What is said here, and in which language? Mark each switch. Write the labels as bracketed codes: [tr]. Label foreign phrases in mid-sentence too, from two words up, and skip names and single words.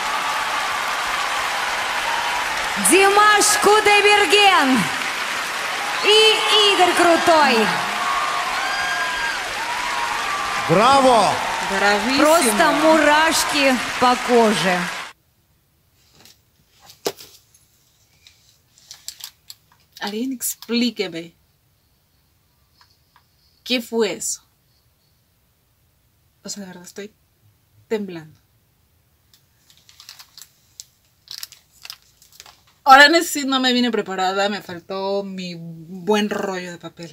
[ru] Димаш Кудайберген. и Игорь Крутой. Браво! [es] Bravísimo. [ru] Просто мурашки по коже. [es] Alguien explíqueme. ¿Qué fue eso? O sea, de verdad estoy temblando. Ahora sí no me vine preparada, me faltó mi buen rollo de papel.